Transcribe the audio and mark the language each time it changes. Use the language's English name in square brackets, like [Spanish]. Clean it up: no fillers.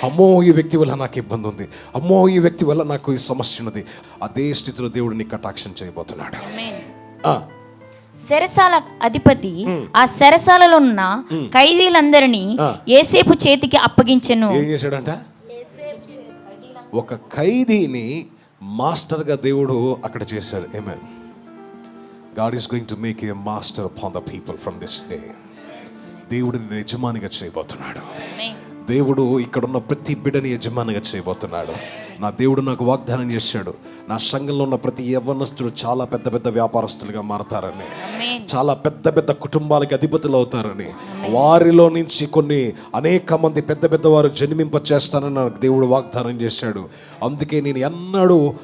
[Telugu] అమ్మో ఈ వ్యక్తి వల్ల నాకు ఇబ్బంది ఉంది, అమ్మో ఈ వ్యక్తి వల్ల నాకు ఈ సమస్య ఉన్నది, అదే స్థితిలో దేవుడు నీ కటాక్షం చేయబోతున్నాడు. ఆమేన్. చెరసాల అధిపతి ఆ చెరసాలలో ఉన్న ఖైదీలందరినీ యోసేపు చేతికి అప్పగించెను. ఏం చేశాడంట? ఒక ఖైదీని మాస్టర్గా దేవుడు అక్కడ చేశాడు. ఆమేన్. [English] God is going to make you a master upon the people from this day. [Telugu] దేవుడు నిన్ను యజమానిగా చేయబోతున్నాడు. దేవుడు ఇక్కడున్న ప్రతి బిడ్డని యజమానిగా చేయబోతున్నాడు. నా దేవుడు నాకు వాగ్దానం చేశాడు, నా సంఘంలో ఉన్న ప్రతి యవ్వనస్తుడు చాలా పెద్ద పెద్ద వ్యాపారస్తులుగా మారతారని, చాలా పెద్ద పెద్ద కుటుంబాలకి అధిపతులు అవుతారని, వారిలో నుంచి అనేక మంది పెద్ద పెద్ద వారు జన్మింప చేస్తానని నాకు దేవుడు వాగ్దానం చేశాడు. అందుకే నేను ఎన్నడూ